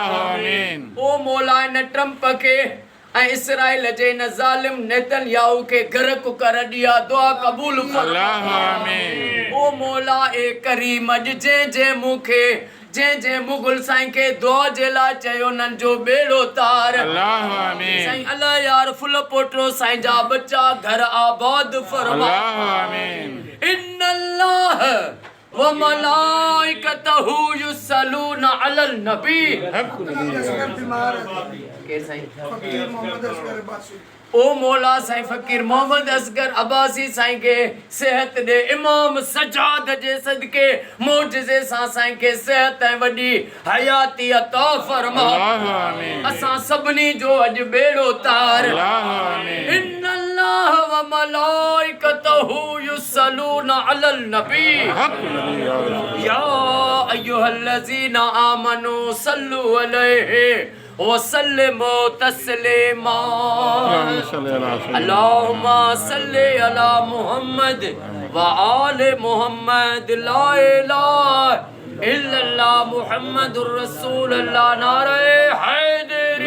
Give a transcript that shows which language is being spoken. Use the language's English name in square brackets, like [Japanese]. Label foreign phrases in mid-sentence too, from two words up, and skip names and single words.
[Sindhi] ओ मौला इन ट्रंप खे ऐं इसराइल जे इन ज़ालिम नेतन्याहू खे घर कुकर ॾिया दुआ क़बूल फरमा। ओ मौला ए करीम अॼु जंहिं मूंखे जंहिं मुगल साईं खे दुआ जे लाइ चयो उन्हनि जो बेड़ो तार। साईं अल्लाह यार फुल पोटरो साईं जा बच्चा घर आबाद फरमा। [Arabic] إن الله وملائكته يصلون على النبي. [Sindhi] ओ मौला साईं फ़कीर मोहम्मद असगर अब्बासी साईं खे सेहत ॾे। इमाम सजाद जे सदके मोजज़े सां साईं खे सेहत ऐं वॾी हयाती अता फरमा। असां सभिनी जो अॼु बेड़ो तार। [Arabic] إن الله وملائكته يصلون على النبي يا أيها الذين آمنوا صلوا عليه وسلموا تسليما. اللهم صل على محمد وآل محمد. لا إله إلا الله محمد رسول الله. [Sindhi] नारे हैदर